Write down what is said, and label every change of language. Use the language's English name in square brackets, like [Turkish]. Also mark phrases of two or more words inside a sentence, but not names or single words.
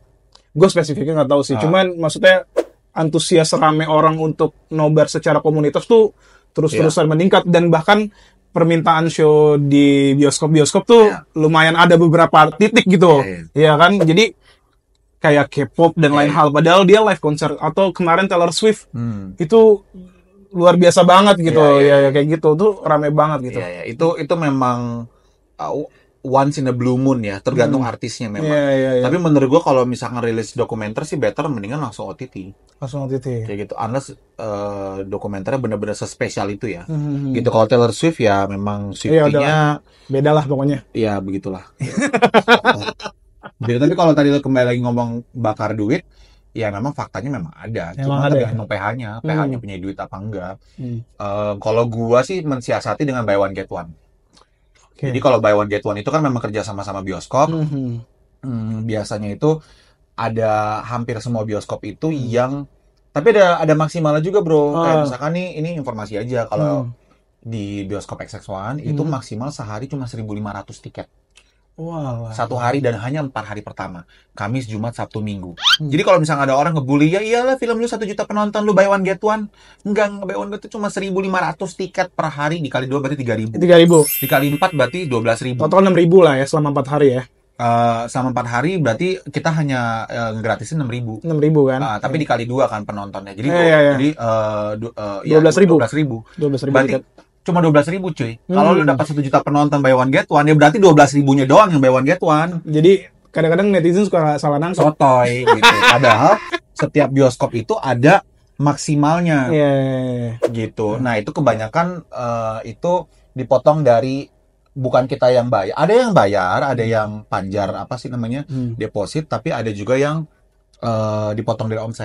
[Indonesian] Gue spesifiknya nggak tahu sih. Cuman maksudnya antusias rame orang untuk nobar secara komunitas tuh terus-terusan meningkat, dan bahkan permintaan show di bioskop tuh lumayan ada beberapa titik gitu. Iya kan? Jadi kayak K-pop dan lain hal, padahal dia live konser, atau kemarin Taylor Swift itu luar biasa banget gitu. Ya kayak gitu tuh rame banget gitu. Itu memang [English] once in a blue moon [Indonesian] ya, tergantung artisnya memang. Tapi menurut gue kalau misalkan rilis dokumenter sih better mendingan langsung OTT. Kayak gitu, unless dokumenternya bener-bener sespesial itu ya. Gitu. Kalau Taylor Swift ya memang Swiftie-nya beda lah pokoknya. Iya, begitulah. Tapi kalau tadi lo kembali lagi ngomong bakar duit, ya memang faktanya memang ada. Cuma tergantung PH-nya. PH-nya punya duit apa enggak. Kalau gua sih mensiasati dengan [English] buy one get one. [Indonesian] Jadi kalau [English] buy one get one [Indonesian] itu kan memang kerja sama bioskop. Biasanya itu ada hampir semua bioskop itu yang, tapi ada maksimalnya juga bro. Kayak misalkan nih, ini informasi aja, kalau di bioskop XX1 itu maksimal sehari cuma 1.500 tiket. Satu hari, dan hanya 4 hari pertama, Kamis, Jumat, Sabtu, Minggu. Jadi kalau misalnya ada orang ngebully, ya iyalah film lu 1 juta penonton, lu [English] buy one get one. Enggak buy one get one, [Indonesian] cuma 1.500 tiket per hari, dikali 2 berarti 3.000. Dikali 4 berarti 12.000. Total 6.000 lah ya selama 4 hari ya. Selama 4 hari berarti kita hanya ngegratisin 6.000. 6.000 kan. Tapi dikali 2 kan penontonnya. Jadi jadi 12.000. 12.000. Berarti cuma 12.000 cuy. Kalau lu dapat 1 juta penonton [English] buy one get one, [Indonesian] ya berarti 12.000-nya doang yang [English] buy one get one. [Indonesian] Jadi kadang-kadang netizen suka salah nangkep. Sotoy gitu. Padahal setiap bioskop itu ada maksimalnya. Gitu. Nah, itu kebanyakan itu dipotong dari, bukan kita yang bayar. Ada yang bayar, ada yang panjar apa sih namanya? Deposit, tapi ada juga yang dipotong dari omset.